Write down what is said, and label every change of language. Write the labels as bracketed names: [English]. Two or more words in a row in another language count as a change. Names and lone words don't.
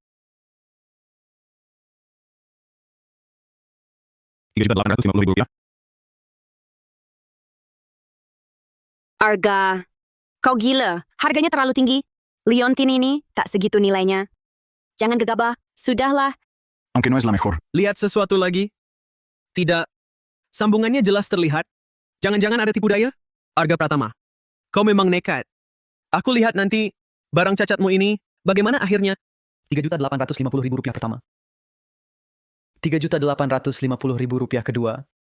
[Indonesian] Rp3.850.000. Arga, kau gila. Harganya terlalu tinggi. Liontin ini tak segitu nilainya. Jangan gegabah. Sudahlah. [Spanish] Aunque no es la mejor. [Indonesian] Lihat sesuatu lagi? Tidak. Sambungannya jelas terlihat. Jangan-jangan ada tipu daya? Arga Pratama, kau memang nekat. Aku lihat nanti barang cacatmu ini, bagaimana akhirnya? Rp3.850.000 pertama. Rp3.850.000 kedua.